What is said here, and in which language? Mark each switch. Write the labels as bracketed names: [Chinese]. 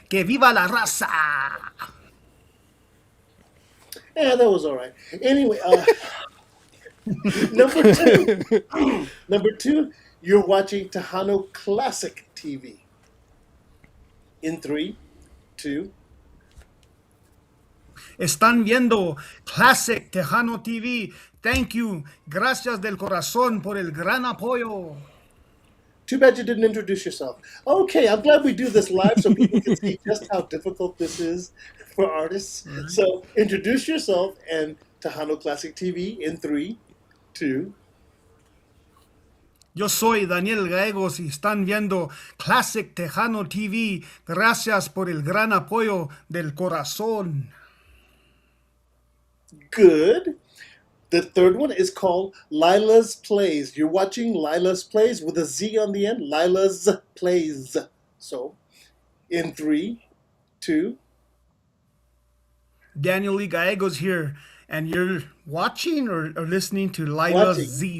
[Spanish] Que viva la raza! [English] Yeah, that was all right. Anyway, number 2. Number 2, you're watching Tejano Classic TV. In 3, 2. [Spanish] Están viendo Classic Tejano TV. [English] Thank you. [Spanish] Gracias del corazón por el gran apoyo. [English] Too bad you didn't introduce yourself. Okay, I'm glad we do this live so people can see just how difficult this is for artists. So introduce yourself and Tejano Classic TV in 3, 2. [Spanish] Yo soy Daniel Gallegos y están viendo Classic Tejano TV. Gracias por el gran apoyo del corazón. [English] Good. The third one is called Lila's Plays. You're watching Lila's Plays with a Z on the end. Lila's Plays. So, in 3, 2. Daniel Lee Gallegos here, and you're watching or listening to Lila's Z.